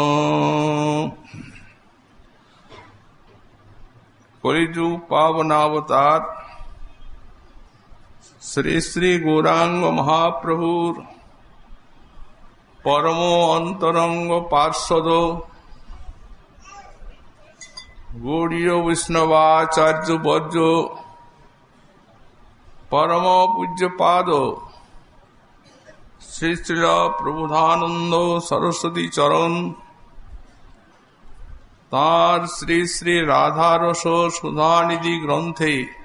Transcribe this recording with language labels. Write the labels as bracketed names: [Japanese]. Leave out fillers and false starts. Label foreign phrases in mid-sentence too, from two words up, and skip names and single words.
[Bangla] কলিজুগ পাবনাবতার শ্রী শ্রী গৌরাঙ্গ মহাপ্রভুর পরম অন্তরঙ্গ পার্ষদ গৌড়ীয় বৈষ্ণবাচার্য বর্য পরম পূজ্যপাদ শ্রী শ্রীল প্রবোধানন্দ সরস্বতী চরণ তাঁর শ্রী শ্রী রাধারস সুধানিধি গ্রন্থে